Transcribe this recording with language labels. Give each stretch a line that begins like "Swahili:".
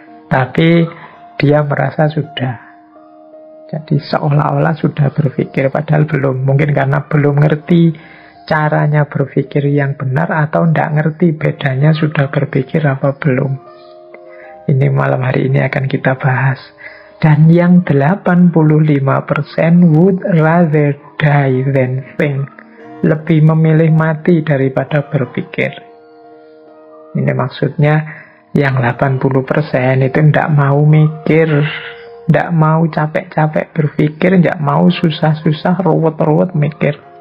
Indonesian: Tapi dia merasa sudah. Jadi seolah-olah sudah berpikir, padahal belum. Mungkin karena belum ngerti caranya berpikir yang benar, atau tidak ngerti bedanya sudah berpikir apa belum. Ini malam hari ini akan kita bahas. Dan yang
English: 85% would rather die than think.
Indonesian: Lebih memilih mati daripada berpikir. Ini maksudnya yang 80% itu tidak mau mikir, tidak mau capek-capek berpikir, tidak mau susah-susah, ruwet-ruwet mikir.